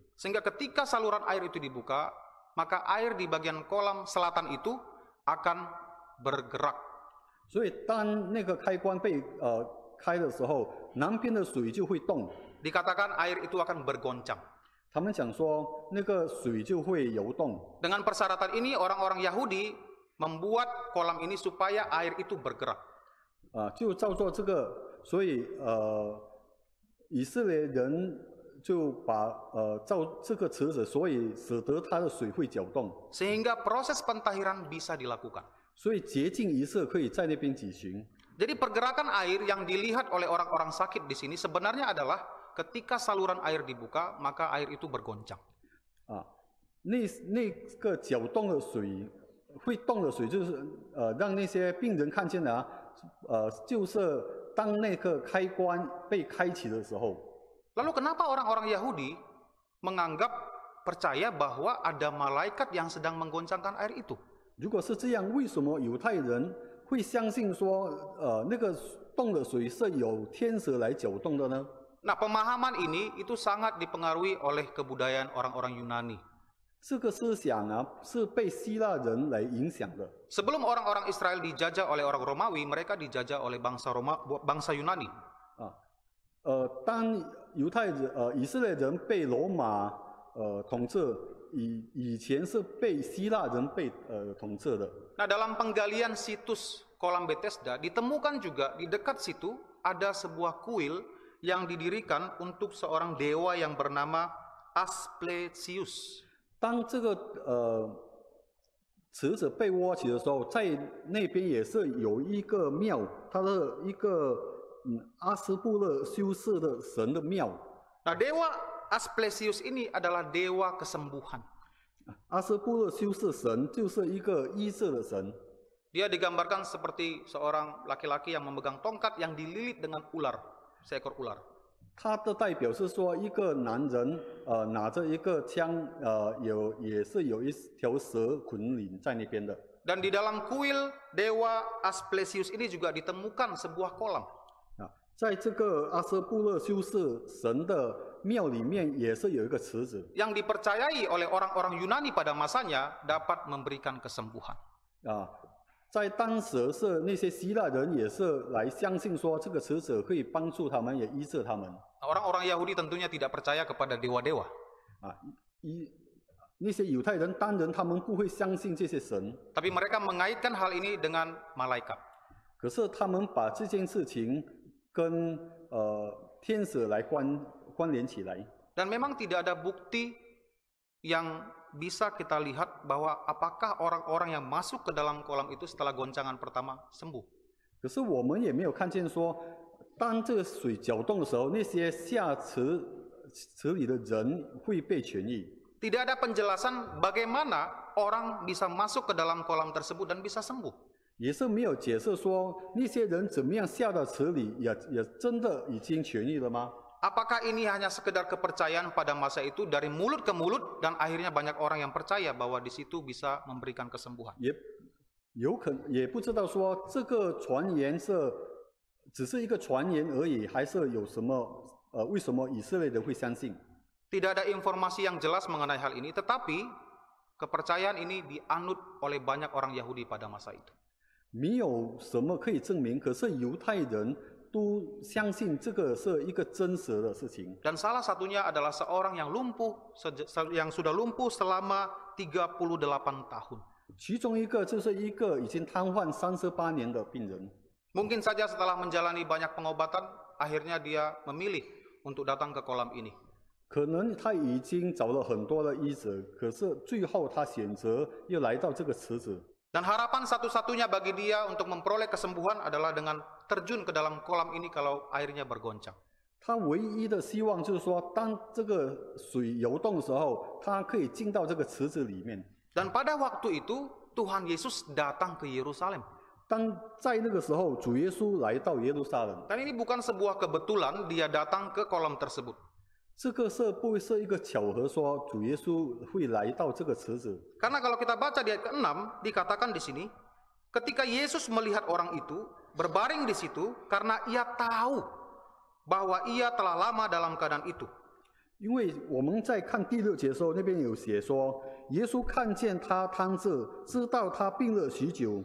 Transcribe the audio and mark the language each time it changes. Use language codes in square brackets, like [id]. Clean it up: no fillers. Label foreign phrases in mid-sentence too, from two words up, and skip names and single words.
[id] Sehingga ketika saluran air itu dibuka, maka air di bagian kolam selatan itu akan bergerak. [zh] 所以当那个开关被开的时候，南边的水就会动。 [id] Dikatakan air itu akan bergoncang. [zh] 他们讲说那个水就会游动。 [id] Dengan persyaratan ini orang-orang Yahudi membuat kolam ini supaya air itu bergerak. [zh] 就照做这个，所以以色列人就把照这个池子，所以使得它的水会搅动， [id] Sehingga proses pentahiran bisa dilakukan. [zh] 所以洁净仪式可以在那边举行。 [id] Jadi pergerakan air yang dilihat oleh orang-orang sakit di sini sebenarnya adalah ketika saluran air dibuka, maka air itu bergoncang. [zh] 那个搅动的水，会动的水，就是让那些病人看见了就是当那个开关被开启的时候。 [id] Lalu kenapa orang-orang Yahudi menganggap percaya bahwa ada malaikat yang sedang menggoncangkan air itu? [zh] 如果是这样，为什么犹太人会相信说那个动的水是有天使来搅动的呢？ [id] Nah, pemahaman ini itu sangat dipengaruhi oleh kebudayaan orang-orang Yunani. [zh] 这个思想是被希腊人来影响的。 [id] Sebelum orang-orang Israel dijajah oleh orang Romawi, mereka dijajah oleh bangsa Yunani. [zh] 当以色列人被罗马统治，以前是被希腊人被统治的。 [id] Nah, dalam penggalian situs kolam Bethesda ditemukan juga di dekat situ ada sebuah kuil yang didirikan untuk seorang dewa yang bernama Asclepius. [zh] 当这个池子被挖起的时候，在那边也是有一个庙，它的一个阿斯布勒修饰的神的庙。 [id] Nah, dewa Asclepius ini adalah dewa kesembuhan. [zh] 阿斯布勒修饰神就是一个医治的神。 [id] Dia digambarkan seperti seorang laki-laki yang memegang tongkat yang dililit dengan ular, seekor ular. [zh] 他的代表是说，一个男人拿着一个枪，也是有一条蛇捆领在那边的。 [id] Dan di dalam kuil dewa Asclepius ini juga ditemukan sebuah kolam. [zh] 在这个阿斯布勒修饰神的庙里面，也是有一个池子。 [id] Yang dipercayai oleh orang-orang Yunani pada masanya dapat memberikan kesembuhan. [zh] 在当时是那些希腊人也是来相信说，这个池子可以帮助他们，也医治他们。 [id] Orang-orang Yahudi tentunya tidak percaya kepada dewa-dewa. [zh] 那些犹太人当然他们不会相信这些神， [id] Tapi mereka mengaitkan hal ini dengan malaikat. [zh] 可是他们把这件事情跟天使来关联起来。 [id] Dan memang tidak ada bukti yang bisa kita lihat bahwa apakah orang-orang yang masuk ke dalam kolam itu setelah goncangan pertama sembuh. [zh] 可是我们也没有看见说，当这个水搅动的时候，那些下池里的人会被痊愈。 [id] Tidak ada penjelasan bagaimana orang bisa masuk ke dalam kolam tersebut dan bisa sembuh. [zh] 也是没有解释说那些人怎么样下到池里也真的已经痊愈了吗？ [id] Apakah ini hanya sekedar kepercayaan pada masa itu dari mulut ke mulut dan akhirnya banyak orang yang percaya bahwa di situ bisa memberikan kesembuhan? [zh] 也不知道说这个传言是只是一个传言而已，还是有什么为什么以色列人会相信？ [id] Tidak ada informasi yang jelas mengenai hal ini, tetapi kepercayaan ini dianut oleh banyak orang Yahudi pada masa itu. [zh] 没有什么可以证明，可是犹太人都相信这个是一个真实的事情。 [id] Dan salah satunya adalah seorang yang sudah lumpuh selama 38 tahun. [zh] 其中一个就是一个已经瘫痪38年的病人。 [id] Mungkin saja setelah menjalani banyak pengobatan, akhirnya dia memilih untuk datang ke kolam ini. [zh] 可能他已经找了很多的医者，可是最后他选择又来到这个池子。 [id] Dan harapan satu-satunya bagi dia untuk memperoleh kesembuhan adalah dengan terjun ke dalam kolam ini kalau airnya bergoncang. [zh] 他唯一的希望就是说，当这个水游动的时候，他可以进到这个池子里面。 [id] Dan pada waktu itu Tuhan Yesus datang ke Yerusalem. [zh] 当在那个时候，主耶稣来到耶路撒冷。 [id] Dan ini bukan sebuah kebetulan dia datang ke kolam tersebut. [zh] 这个不会是一个巧合，说主耶稣会来到这个池子。 [id] Karena kalau kita baca di ayat ke-6 dikatakan di sini, ketika Yesus melihat orang itu berbaring di situ karena ia tahu bahwa ia telah lama dalam keadaan itu. [zh] 因为我们在看第6节的时候，那边有写说，耶稣看见他瘫着，知道他病了许久。